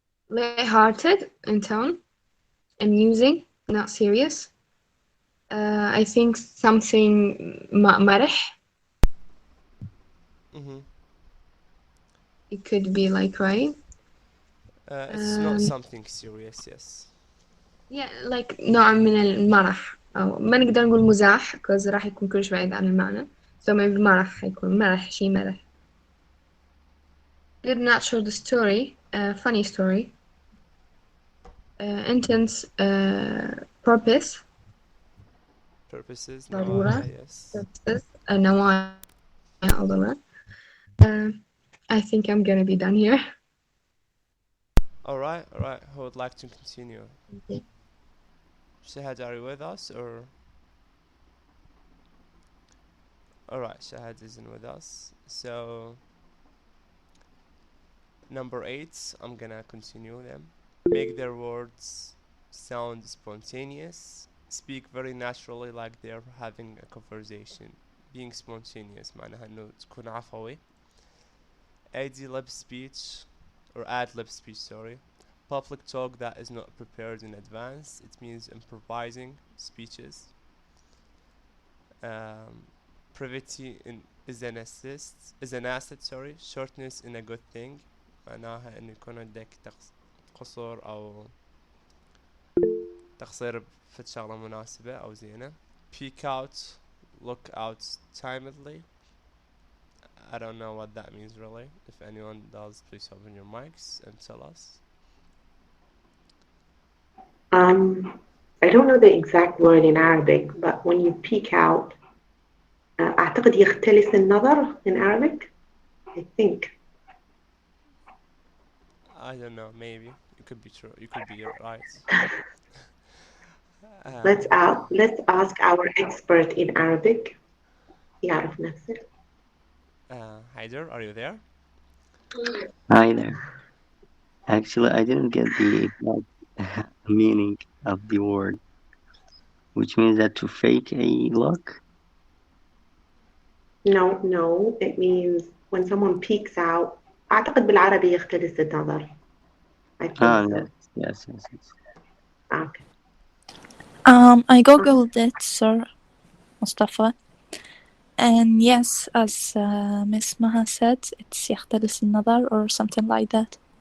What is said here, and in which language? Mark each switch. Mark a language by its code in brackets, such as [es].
[en] Light-hearted in tone, amusing, not serious. I think something مرح. It could be like, right? It's not something serious, yes. [ar] Yeah, like نوع من المرح أو ما نقدر نقول مزاح because راح يكون كلش بعيد عن المعنى. [en] So maybe [ar] مرح حيكون مرح شي مرح. [en] Did not show the story. Funny story. intense, purpose, Purposes, [ar] ضرورة, [en] yes. [ar] purposes, نوايا أو ضرورة. [en] I think I'm gonna be done here. Alright. Who would like to continue? Okay. Shahad, are you with us or? Alright, Shahad isn't with us. So, number 8, I'm gonna continue them. Make their words sound spontaneous. Speak very naturally like they're having a conversation. Being spontaneous [ar] معناها إنه تكون عفوي. [en] Add lip speech or add lip speech, sorry. Public talk that is not prepared in advance. It means improvising speeches. Brevity is an asset, sorry. Shortness in a good thing. [ar] معناها إنه يكون عندك قصور أو تقصير في شغلة مناسبة أو زينة. [en] Peek out, look out timidly. I don't know what that means really. If anyone does, please open your mics and tell us. I don't know the exact word in Arabic, but when you peek out, [ar] أعتقد يختلس النظر [en] in Arabic. I think. I don't know, maybe. It could be true. You could be right. Let's ask our expert in Arabic. [ar] يعرف نفسه. [en] Haider, are you there? Hi there. Actually, I didn't get the exact meaning of the word, which means that to fake a look. No, it means when someone peeks out. [ar] أعتقد بالعربي يختلس النظر. [en] I think so. Yes. Okay. I googled it, Sir Mustafa, and yes, as Miss Maha said, it's [ar] يختلس النظر [en] or something like that.